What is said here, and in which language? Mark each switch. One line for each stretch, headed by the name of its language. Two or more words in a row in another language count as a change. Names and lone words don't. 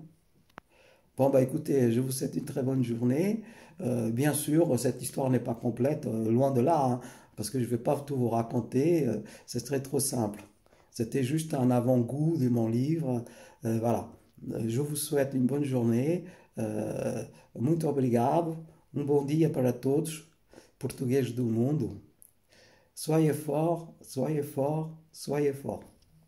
French: Bon, bah écoutez, je vous souhaite une très bonne journée. Bien sûr, cette histoire n'est pas complète, loin de là, hein, parce que je vais pas tout vous raconter, ce serait trop simple. C'était juste un avant-goût de mon livre. Voilà. Je vous souhaite une bonne journée.
Portuguese: Muito obrigado. Bom dia para todos, portugueses do mundo.
French: Soyez fort, soyez fort, soyez fort.